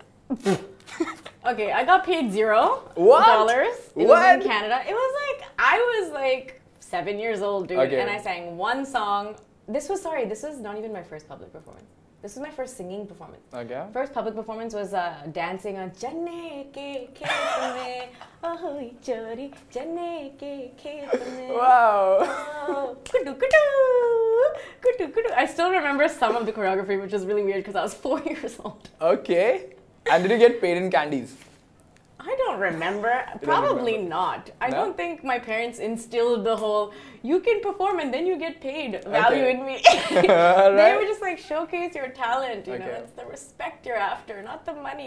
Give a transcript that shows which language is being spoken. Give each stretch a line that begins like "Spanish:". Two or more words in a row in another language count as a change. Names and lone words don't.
English: Okay, I got paid $0. What? It was in Canada. It was like, I was like 7 years old, dude. Okay. And I sang one song. This was not even my first public performance. This was my first singing performance. Okay. First public performance was dancing on Janne ke khet mein, oh chori, Janne ke khet mein. Wow. Oh, kudu kudu, kudu kudu. I still remember some of the choreography, which is really weird because I was 4 years old. Okay. And did you get paid in candies? I don't remember. Probably not. I don't think my parents instilled the whole, you can perform and then you get paid value in me. They were just like, showcase your talent, you know, it's the respect you're after, not the money.